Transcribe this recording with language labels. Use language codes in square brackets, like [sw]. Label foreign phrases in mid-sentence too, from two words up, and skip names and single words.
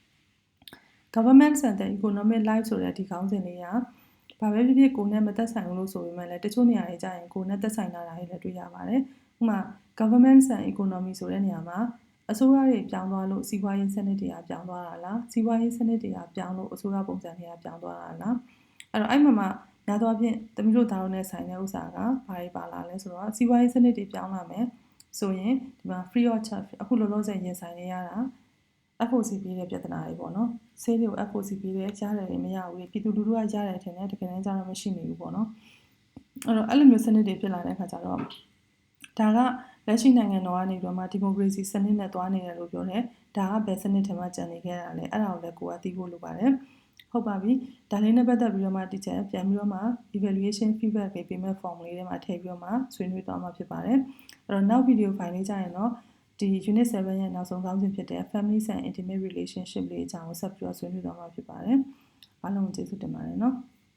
[en] government and the economic life [my] ဆိုတဲ့ဒီခေါင်းစဉ်လေးကဘာပဲဖြစ်ဖြစ်ကိုယ်နဲ့မသက်ဆိုင်ဘူးလို့ဆိုပေမဲ့လည်းတချို့နေရာတွေကျရင်ကိုယ်နဲ့သက်ဆိုင်တာတွေလည်းတွေ့ရပါတယ်ဥပမာ [en] government and economy [my] ဆိုတဲ့နေရာမှာအစိုးရတွေပြောင်းသွားလို့စီးပွားရေးစနစ်တွေကပြောင်းသွားတာလားစီးပွား ရေးစနစ်တွေကပြောင်းလို့အစိုးရပုံစံတွေကပြောင်းသွားတာလားအဲ့တော့အဲ့မှာများသောအားဖြင့်တမီးတို့သားတို့နဲ့ဆိုင်တဲ့ဥစ္စာကဘာတွေပါလာလဲဆိုတော့စီးပွားရေးစနစ်တွေပြောင်းလာမယ်ဆိုရင်ဒီ မှာ [en] free of charge [my] အခုလောလောဆယ်ရင်ဆိုင်နေရတာ FOC ပေးတဲ့ပြဿနာတွေပေါ့နော်ဆေးတွေကို FOC ပေးတဲ့ကြားတယ်တွေမရဘူးပြည်သူလူထုကရတယ်ထင် တယ်တကယ်တမ်းကျတော့မရှိနေဘူးပေါ့နော်အဲ့တော့အဲ့လိုမျိုးစနစ်တွေဖြစ်လာတဲ့အခါကျတော့ဒါကလက်ရှိနိုင်ငံတော်ကနေပြီးတော့ မှဒီမိုကရေစီစနစ်နဲ့သွားနေတယ်လို့ပြောတယ်ဒါကဘယ်စနစ်ထဲမှာကျန်နေခဲ့တာလဲအဲ့ဒါကိုလည်းကိုကသိဖို့လိုပါတယ်ဟုတ်ပါပြီဒါလေးနဲ့ပတ်သက်ပြီးတော့မှ teacher ပြန်ပြီးတော့မှ [en] evaluation feedback [my] ပေးမဲ့ form လေးထဲမှာထည့်ပြီးတော့မှဆွေးနွေးသွားမှာဖြစ်ပါတယ်အဲ့တော့နောက် [en] video file [my] လေးကြရင်တော့ဒီ unit 7ရဲ့နောက်ဆုံးခေါင်းစဉ်ဖြစ်တဲ့ [en] family and intimate relationship [my] လေးအကြောင်းကိုဆက်ပြီးတော့ဆွေးနွေးသွားမှာဖြစ်ပါတယ်အားလုံးကျေးဇူးတင်ပါတယ်နော်